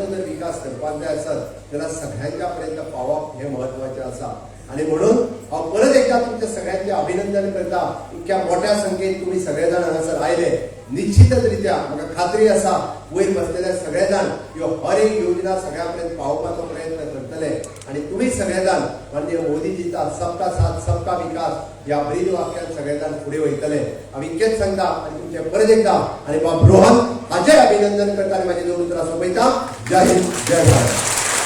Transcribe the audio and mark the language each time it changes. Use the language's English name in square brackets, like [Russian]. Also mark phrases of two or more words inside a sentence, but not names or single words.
[Konkani] जर विकास करपाक जाय आसत तेन्ना सगळ्यांच्या पर्यंत पावप हें म्हत्वाचें आसा आणि म्हणून हांव परत एकदा तुमच्या सगळ्यांचे अभिनंदन करता इतक्या मोठ्या संख्येन तुम्ही सगळे जाण हांगासर आयले निश्चितच रित्या म्हाका खात्री आसा वयर बसलेले सगळे जाण ह्यो हर एक योजना सगळ्यांपर्यंत पावोवपाचो प्रयत्न करतले आणि तुम्ही सगळे जाण म्हणजे मोदीजीचा [Hindi] सबका साथ सबका विकास [Konkani] या ब्रीद वाक्यान सगळे जाण फुडें वयतले हांव इतकेंच सांगता आनी तुमचे परत एकदा आनी बाब रोहन हाचें अभिनंदन करता आनी म्हाजे दोन उतरां सोंपयता [Hindi] जय हिंद जय भारत.